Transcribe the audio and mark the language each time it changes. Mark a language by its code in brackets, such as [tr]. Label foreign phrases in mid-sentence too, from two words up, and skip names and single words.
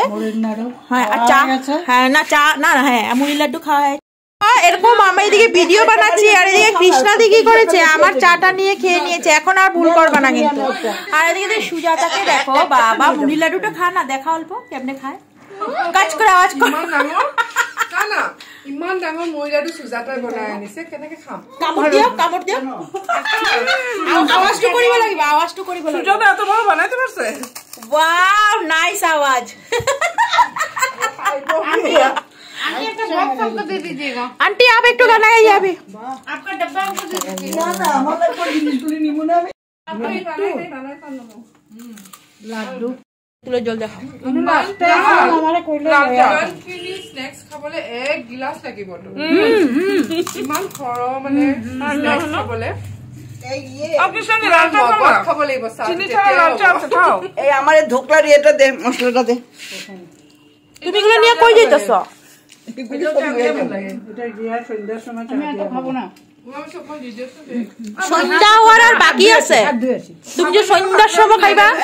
[bn] হ্যাঁ আর চা, হ্যাঁ না চা না, হ্যাঁ মুড়ি লাড্ডু খাওয়া হয়। এরকম আমি এদিকে ভিডিও বানাচ্ছি আর এদিকে কৃষ্ণা দি কি করেছে, আমার চাটা নিয়ে খেয়ে নিয়েছে। এখন আর ভুল করবা না কিন্তু। আর এদিকে সুজাতাকে দেখো, বাবা মুড়ি লাড্ডুটা খা না, দেখা অল্প কেমনে খায়। কাজ করে আওয়াজ কর না, [as] ইমান ডাঙৰ মুড়ি লাড্ডু সুজাতাই বনাই আনিছে, কেনেকে খাম? [bn] কামড় দিও, কামড় দিও। [as] আওয়াজটো কৰিব লাগিব, আওয়াজটো কৰিব লাগিব। [bn] সুজাতা এত বড় বানাইতে পারছে? [en] wow nice আওয়াজ। [hi] आंटी आप एक तो गाना गाइए अभी। आपका डब्बा हमको दे दीजिए। ना हमारे को [bn] जिनिसগুলি নিব না আমি। লাড্ডু তুলে জল দেখাও। [as] আমারে কইলে লাড্ডু স্ন্যাক্স খাবলে এক গ্লাস লাগিব তো। ইমান খৰ মানে স্ন্যাক্স খাবলে। এই ইয়ে আপনি সঙ্গে লাড্ডু খাবলে বসা। [bn] চিনি ছাড়া লাড্ডু আছে খাও। এই আমারে ধোকলা রিয়েটা দে, মশলাটা দে। তুমি এগুলো নিয়ে কই যাইতাছ? সন্ধ্যা হওয়ার আর বাকি আছে, তুমি যে সন্ধ্যার সময় খাইবা।